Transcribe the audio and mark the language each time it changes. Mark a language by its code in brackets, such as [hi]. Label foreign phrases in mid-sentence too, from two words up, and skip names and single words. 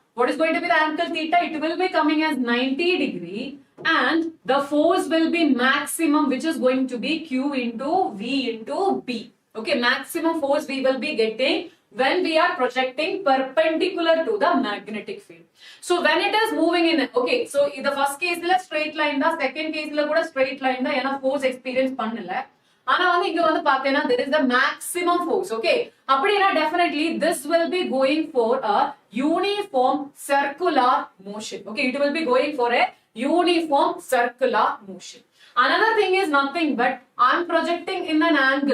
[en] It will be coming as 90 degree, and the force will be maximum, which is going to be Q into V into B. Okay, maximum force we will be getting when we are projecting perpendicular to the magnetic field. So when it is moving in, okay, so in the first case la straight line da, second case la kuda straight line da, ena force experience pannala. [ta] ஆனா வந்து இங்க வந்து பாத்தீனா [en] there is the maximum force. Okay, appadina definitely this will be going for a uniform circular motion. Okay, it will be going for a uniform circular motion. Another thing is nothing but I'm projecting in an angle.